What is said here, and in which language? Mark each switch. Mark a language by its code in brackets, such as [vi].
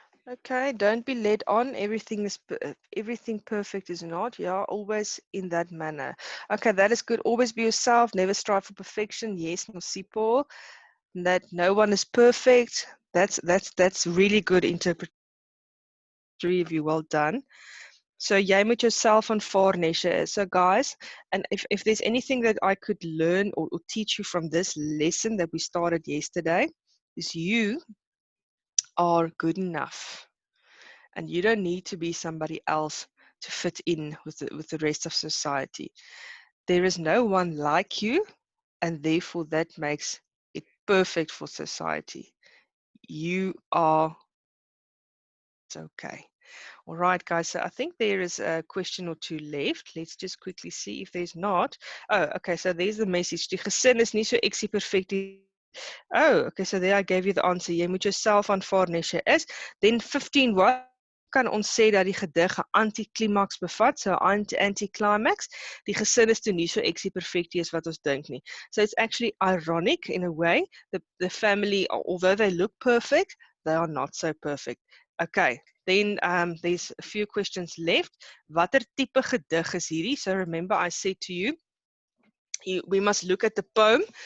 [en] Okay, don't be led on. Everything perfect is not. Yeah, always in that manner. Okay, that is good. Always be yourself. Never strive for perfection. Yes, Nosipho. That no one is perfect. That's really good interpretation. Of you. Well done. [af] So jy moet jouself aanvaar, Nesha. [en] So guys, and if there's anything that I could learn or teach you from this lesson that we started yesterday, is you are good enough. And you don't need to be somebody else to fit in with the rest of society. There is no one like you, and therefore that makes it perfect for society. You are okay. All right, guys. So I think there is a question or two left. Let's just quickly see if there's not. Oh, okay. So there's the message. [af] Die gesin is nie so eksieperfek nie. [en] Oh, okay. So there I gave you the answer. [af] Jy moet jouself aanvaar net jy is. [en] Then 15, what [af] kan ons sê dat die gedig 'n anti-klimaks bevat, so anti-climax. Die gesin is toe nie so eksieperfek as wat ons dink nie. [en] So it's actually ironic in a way. The family, although they look perfect, they are not so perfect. Okay, then there's a few questions left. [af] Watter tipe gedig is hierdie? [en] So remember I said to you, we must look at the poem.